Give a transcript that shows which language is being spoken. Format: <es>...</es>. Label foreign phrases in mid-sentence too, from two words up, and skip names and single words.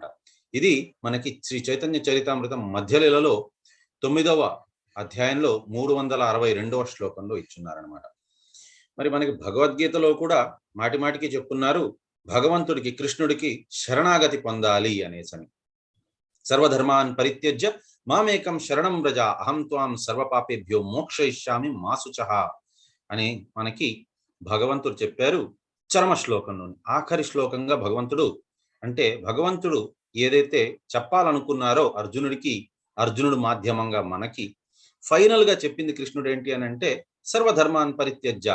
<te>ఇది మనకి శ్రీ చైతన్య చరితామృతం మధ్యలీలలో 9వ అధ్యాయంలో 362వ శ్లోకంలో ఇచ్చున్నారనమాట. మరి మనకి భగవద్గీతలో కూడా మాటి మాటికి చెప్పున్నారు, భగవంతుడికి కృష్ణుడికి శరణాగతి పొందాలి అనేసని.</te> <sa>సర్వధర్మాన్ పరిత్యజ్య మామేకం శరణం వ్రజ అహం త్వాం సర్వపాపేభ్యో మోక్షయిష్యామి మా శుచః</sa> <te>అని మనకి భగవంతుడు చెప్పారు చరమ శ్లోకంలోని. ఆఖరి శ్లోకంగా భగవంతుడు ఏదైతే చెప్పాలనుకున్నారో అర్జునుడికి, అర్జునుడు మాధ్యమంగా మనకి ఫైనల్ గా చెప్పింది కృష్ణుడు ఏంటి అని అంటే,</te> <sa>సర్వధర్మాన్ పరిత్యజ్య.</sa>